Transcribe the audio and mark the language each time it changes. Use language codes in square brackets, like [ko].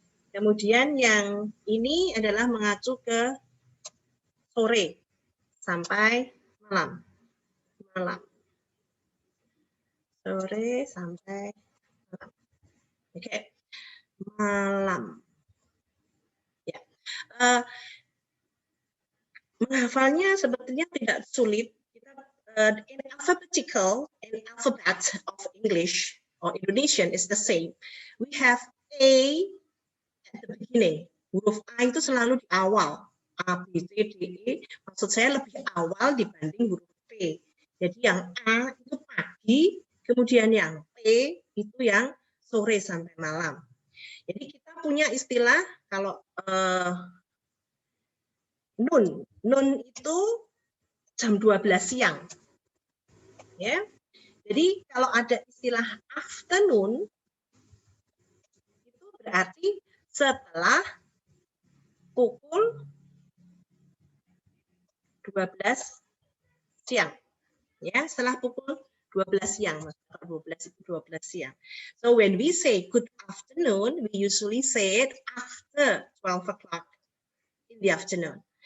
[id] Kemudian yang ini adalah mengacu ke sore sampai malam. Sore sampai malam. Oke. Malam. Ya. Menghafalnya sebetulnya tidak sulit. [en] In alphabet of English or Indonesian is the same. We have A at the beginning. [id] Huruf A itu selalu di awal. A, B, C, D, E. Maksud saya lebih awal dibanding huruf P. Jadi yang A itu pagi, kemudian yang P itu yang sore sampai malam. Jadi kita punya istilah kalau noon. Noon itu jam 12 siang. Ya. Jadi kalau ada istilah afternoon itu berarti setelah pukul 12 siang. Ya, setelah pukul 12 siang. 12 itu 12 siang. [en] So when we say good afternoon, we usually say it after 12 o'clock in the afternoon.